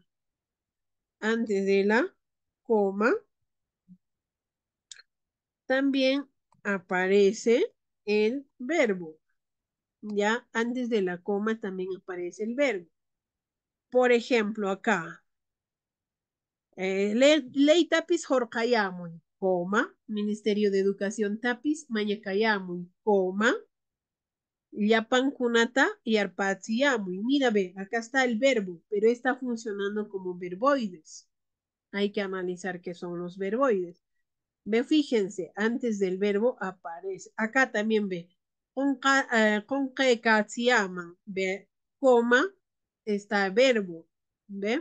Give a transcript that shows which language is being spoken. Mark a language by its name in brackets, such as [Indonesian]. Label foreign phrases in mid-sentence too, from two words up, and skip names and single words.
[Spanish] Antes de la coma también aparece el verbo. Ya antes de la coma también aparece el verbo. Por ejemplo, [Quechua] acá, ley tapis horkayamun, coma, Ministerio de Educación tapis mañakayamun, coma, yapan kunata y arpatsiyamun. [Spanish] Mira, ve, acá está el verbo, pero está funcionando como verboides. Hay que analizar qué son los verboides. Ve, fíjense, antes del verbo aparece. Acá también ve. Con ve, coma, está verbo. ¿Ve?